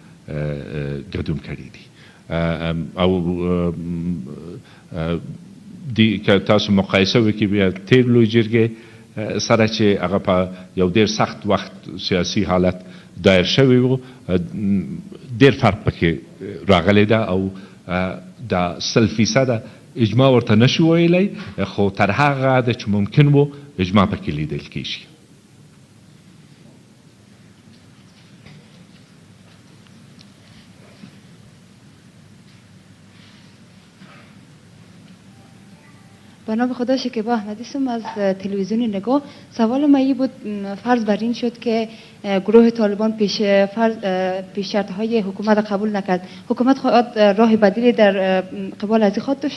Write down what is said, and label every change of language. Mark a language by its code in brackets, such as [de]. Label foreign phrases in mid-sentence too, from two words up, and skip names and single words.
[ps] ګډون کړي دي او که تاسو مقایسه وکړئ بیا تیر لوی جرګې سره چې هغه په یو ډیر سخت وخت سیاسي حالت دایر شوی و ډیر فرق پکې راغلی ده او د 100% اجماع ورته نشو ویلی خو تر هغه ده چې ممکن و اجماع پکې لیدل کیږي. [fa] به نام خدا شکیبا احمدی هستم از تلویزیون نگاه. سوال ما این بود، فرض بر این شد که گروه طالبان پیش شرطهای حکومت قبول نکرد، حکومت خواهد راه بدیلی در قبال از خود داشت؟